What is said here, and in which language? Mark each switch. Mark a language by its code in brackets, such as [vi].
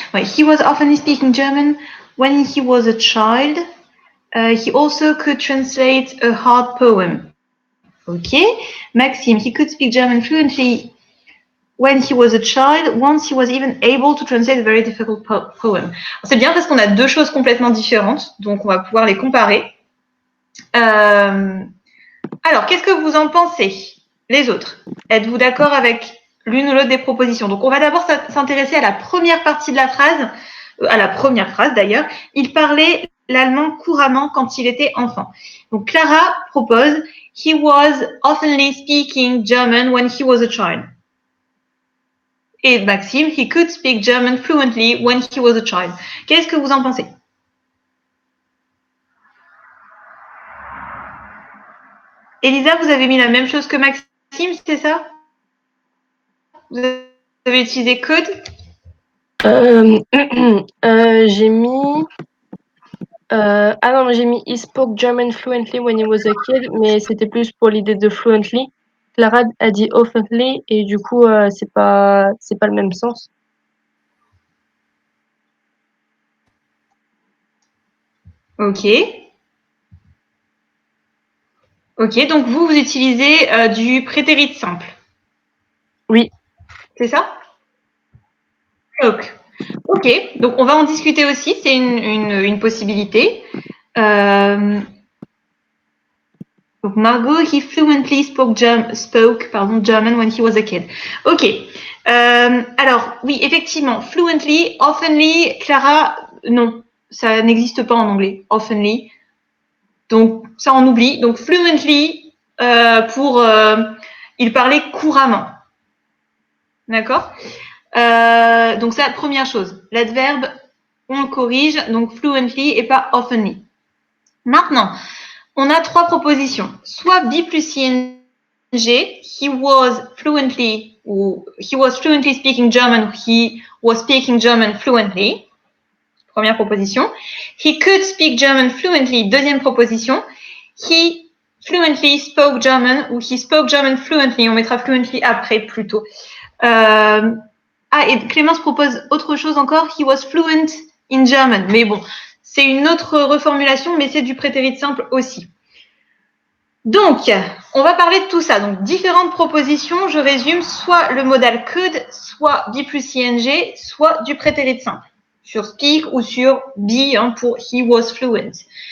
[en] Ouais, he was oftenly speaking German when he was a child. He also could translate a hard poem. Ok. Maxime, he could speak German fluently when he was a child. Once he was even able to translate a very difficult poem. [fr] C'est bien parce qu'on a 2 choses complètement différentes, donc on va pouvoir les comparer. Alors, qu'est-ce que vous en pensez, les autres? Êtes-vous d'accord avec l'une ou l'autre des propositions? Donc, on va d'abord s'intéresser à la première partie de la phrase, à la première phrase d'ailleurs. Il parlait l'allemand couramment quand il était enfant. Donc, Clara propose [en] « He was oftenly speaking German when he was a child ». Et Maxime « He could speak German fluently when he was a child ». [fr] Qu'est-ce que vous en pensez? Elisa, vous avez mis la même chose que Maxime, c'est ça? Vous avez utilisé could? J'ai mis... ah non, j'ai mis [en] he spoke German fluently when he was a kid, [fr] mais c'était plus pour l'idée de fluently. Clara a dit oftenly et du coup, c'est pas le même sens. Ok. Ok, donc vous utilisez du prétérit simple. Oui. C'est ça? Ok, donc on va en discuter aussi, c'est une possibilité. [en] Donc Margot, he fluently spoke German when he was a kid. [fr] Ok. Alors, oui, effectivement, fluently, oftenly, Clara, non, ça n'existe pas en anglais, oftenly. Donc, ça, on oublie. Donc, fluently, il parlait couramment. D'accord? Donc, ça, première chose. L'adverbe, on le corrige, donc fluently et pas oftenly. Maintenant, on a 3 propositions. [en] Soit be plus ing, he was fluently speaking German, he was speaking German fluently. [fr] Première proposition. [en] He could speak German fluently. [fr] Deuxième proposition. [en] He fluently spoke German ou he spoke German fluently. [fr] On mettra fluently après plutôt. Et Clémence propose autre chose encore. [en] He was fluent in German. [fr] Mais bon, c'est une autre reformulation, mais c'est du prétérit simple aussi. Donc, on va parler de tout ça. Donc, différentes propositions, je résume, soit le modal could, soit be plus ing, soit du prétérit simple, sur speak ou sur be pour [en] he was fluent.